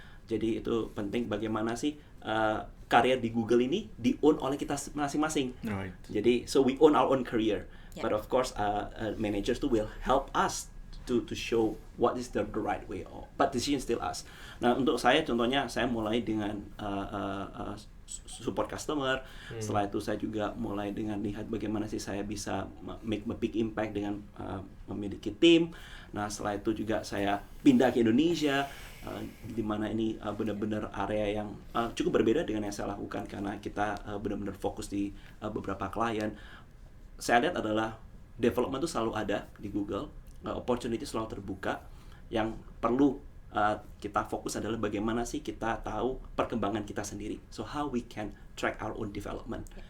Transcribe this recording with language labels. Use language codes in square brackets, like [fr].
[id] Jadi itu penting bagaimana sih karir di Google ini di-own oleh kita masing-masing. [en] Right. [id] Jadi [en] so we own our own career, Yeah. but of course managers too will help us to show what is the right way. But decision still us. [id] Nah untuk saya contohnya saya mulai dengan support customer. Setelah itu saya juga mulai dengan lihat bagaimana sih saya bisa [en] make a big impact [id] dengan memiliki tim. Nah setelah itu juga saya pindah ke Indonesia, di mana ini benar-benar area yang cukup berbeda dengan yang saya lakukan karena kita benar-benar fokus di beberapa klien. Saya lihat adalah development itu selalu ada di Google, opportunity selalu terbuka. Yang perlu kita fokus adalah bagaimana sih kita tahu perkembangan kita sendiri. [en] So how we can track our own development.